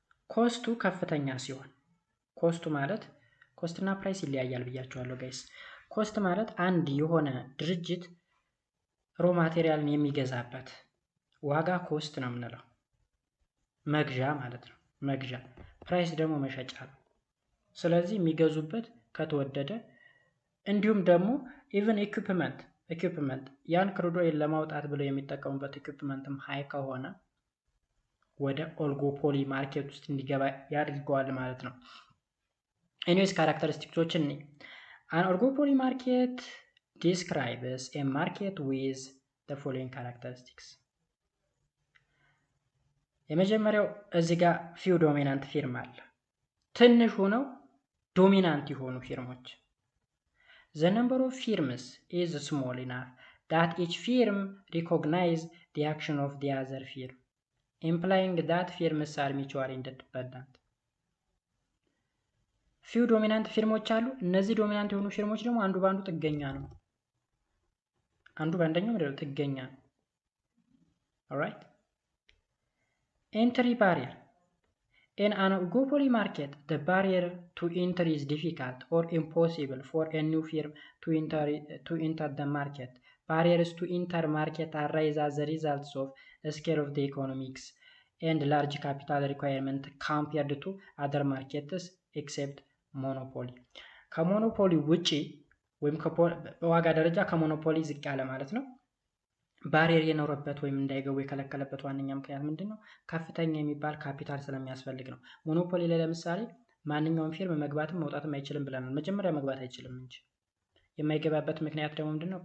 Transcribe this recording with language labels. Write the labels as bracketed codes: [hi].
[am] ኮስቱ ከፍተኛ ሲሆን፣ ኮስቱ ማለት ኮስትና ፕራይስ ይለያያል ብያችኋለሁ ጋይስ። ኮስት ማለት አንድ የሆነ ድርጅት ሮ ማቴሪያልን የሚገዛበት ዋጋ ኮስት ነው የምንለው፣ መግዣ ማለት ነው። መግዣ ፕራይስ ደግሞ መሸጫ ነው። ስለዚህ የሚገዙበት ከተወደደ፣ እንዲሁም ደግሞ ኢቭን ኢኩፕመንት ያን ክሩድ ኦይል ለማውጣት ብለው የሚጠቀሙበት ኢኩፕመንትም ሃይ ከሆነ ወደ ኦሊጎፖሊ ማርኬት ውስጥ እንዲገባ ያድርገዋል ማለት ነው። ኤኒዌይስ ካራክተሪስቲክሶችን አን ኦሊጎፖሊ ማርኬት [en] describes a market with the following characteristics. [am] የመጀመሪያው እዚህ ጋር ፊው ዶሚናንት ፊርም አለ። ትንሽ ሆነው ዶሚናንት የሆኑ ፊርሞች። [en] The number of firms is small enough that each firm recognize the action of the other firm, implying that firms are mutually interdependent. [am] ፊው ዶሚናንት ፊርሞች አሉ። እነዚህ ዶሚናንት የሆኑ ፊርሞች ደግሞ አንዱ በአንዱ ጥገኛ ነው። አንዱ በአንደኛው ምንድነው? ጥገኛ ነው። ኦልራይት። ኤንትሪ ባሪየር [en] in an oligopoly market, the barrier to entry is difficult or impossible for a new firm to enter the market. Barriers to enter market arise as a result of the scale of the economics and large capital requirement compared to other markets except monopoly. [am] ከሞኖፖሊ ውጪ ወይም በዋጋ ደረጃ ከሞኖፖሊ ዝቅ ያለ ማለት ነው። ባሪየር የኖረበት ወይም እንዳይገቡ የከለከለበት ዋነኛ ምክንያት ምንድነው? ከፍተኛ የሚባል ካፒታል ስለሚያስፈልግ ነው። ሞኖፖሊ ላይ ለምሳሌ ማንኛውም ፊርም መግባትም መውጣትም አይችልም ብለናል። መጀመሪያ መግባት አይችልም እንጂ የማይገባበት ምክንያት ደግሞ ምንድነው?